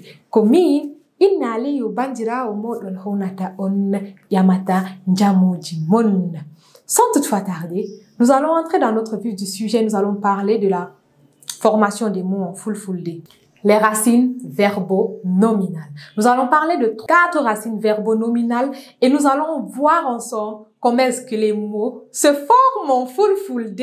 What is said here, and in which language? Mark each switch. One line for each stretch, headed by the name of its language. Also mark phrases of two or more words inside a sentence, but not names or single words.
Fula: Ko min Inna Aliyu bandirawo moɗon honata on yamata jamuji mon.
French: Sans toutefois tarder, nous allons entrer dans notre vif du sujet. Nous allons parler de la formation des mots en Fulfulde. Les racines verbo-nominales. Nous allons parler de 4 racines verbo-nominales et nous allons voir ensemble comment est-ce que les mots se forment en Fulfulde.